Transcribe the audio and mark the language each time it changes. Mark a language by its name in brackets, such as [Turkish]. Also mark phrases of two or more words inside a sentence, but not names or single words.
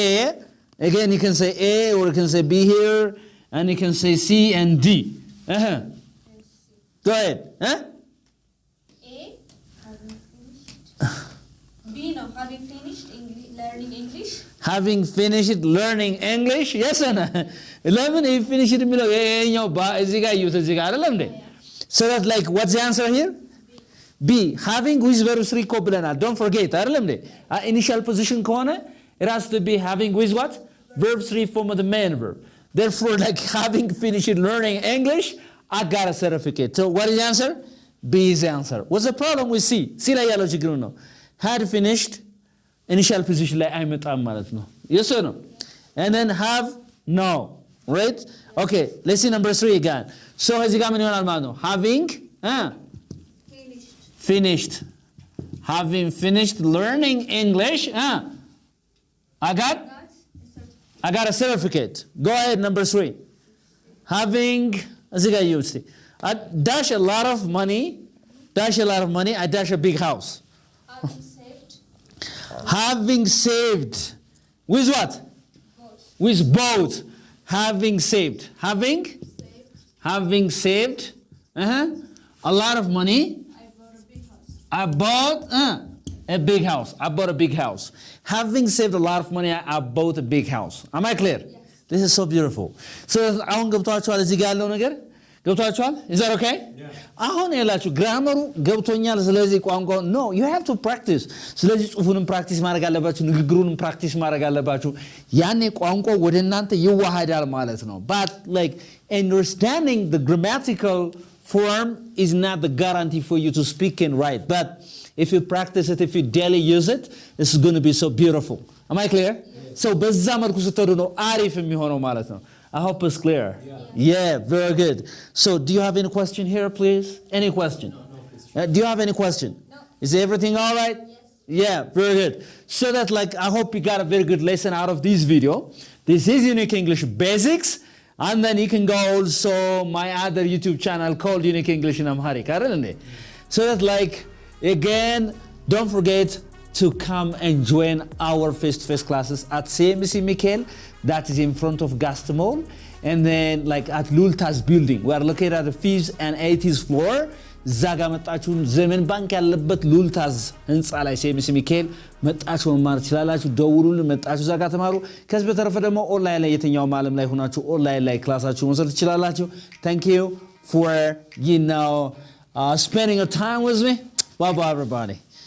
[English] Again, you can say A or you can say B here, and you can say C and D. Go ahead. A having finished. B no having finished learning English. Having finished learning English. Yes or no? [Amharic] ለምን ይሄ finish የሚለው ይሄኛው እዚህ ጋር እዩት እዚህ ጋር አይደለም እንዴ? [English] So that like what's the answer here? B. Having with verb 3 [Amharic] እኮ ብለናል. [English] Don't forget [Amharic] አይደለም እንዴ? [English] Initial position ከሆነ it has to be having with what? Verb 3 form of the main verb. Therefore, like having finished learning English, I got a certificate. So what is the answer? B is the answer. What's the problem with C? [Amharic] C ላይ ያለው ችግሩ ነው። [English] Had finished initial position [Amharic] ላይ አይመጣም ማለት ነው። [English] Yes or no? And then have no. Right? Okay, let's see number 3 again. [Amharic] So እዚህ ጋር ምን ይሆናል ማለት ነው? [English] Having finished. Having finished learning English, I got a certificate. Go ahead, number 3. Having, [Amharic] እዚህ ጋር ይኸው እስቲ [English] I dash a lot of money, I dash a big house. Having saved. Having saved. With what? Both. With both. Having saved. Having saved a lot of money. I bought a big house. I bought a big house. Having saved a lot of money, I bought a big house. Am I clear? Yes. This is so beautiful. [Amharic] So አሁን ገብቷችኋል እዚህ ጋር ያለው ነገር? ገብቷችኋል? [English] Is that okay? [Amharic] አሁን ያላችሁ ግራመሩ ገብቶኛል። ስለዚህ ቋንቋው [English] no, you have to practice. [Amharic] ስለዚህ ጽሁፉንም ፕራክቲስ ማድረግ አለባችሁ፣ ንግግሩንም ፕራክቲስ ማድረግ አለባችሁ። ያኔ ቋንቋው ወደ እናንተ ይዋሃዳል ማለት ነው። [English] But like understanding the grammatical form is not the guarantee for you to speak and write. But if you practice it, if you daily use it, it's going to be so beautiful. Am I clear? So [Amharic] በዛ መልኩ ስትሄዱ ነው አሪፍ የሚሆነው ማለት ነው። [English] I hope it's clear. Yeah, very good. So do you have any question here, please? Any question? No, do you have any question? No. Is everything all right? Yes. Yeah, very good. So that like I hope you got a very good lesson out of this video. This is Unique English Basics. And then you can go also my other YouTube channel called Unique English in Amharic. So that like, again, don't forget to come and join our face-to-face classes at CMC Michael, that is in front of Gastamol. and then like at Lultas building. We are located at the 5th and 80th floor. [Amharic] እዛ ጋር መጣችሁ ዘመን ባንክ ያለበት ሉልታዝ ህንጻ ላይ ሴሚስ ሚካኤል መጣችሁ መማር ትችላላችሁ። ደውሉልን፣ መጣችሁ እዛ ጋር ተማሩ። ከዚህ በተረፈ ደግሞ ኦንላይን ላይ የትኛውም ዓለም ላይ ሆናችሁ ኦንላይን ላይ ክላሳችሁ መውሰድ ትችላላችሁ። [English] Thank you for spending your time with me. Bye bye everybody.